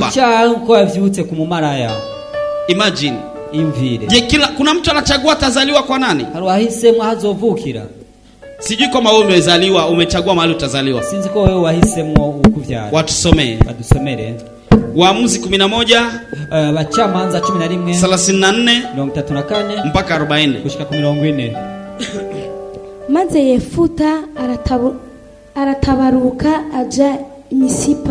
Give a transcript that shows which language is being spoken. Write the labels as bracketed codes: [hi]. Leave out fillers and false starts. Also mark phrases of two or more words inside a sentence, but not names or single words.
[rn] kuko yavyutse kumumaraya. Imagine imvire. [sw] Je, kuna mtu anachagua atazaliwa kwa nani? [rn] Haruwahisemo hazovukira. [sw] Sijui kama wewe umezaliwa umechagua mahali utazaliwa. [rn] Sinzi ko wewe wahisemo ukuvyara. [sw] Watusomee. [rn] Badusomere. [sw] Waamuzi 11 [rn] Abacamanza 11 34 [sw] mpaka 40 [rn] kushika ku 40. Maze Yefuta aratabaruka aja Misipa.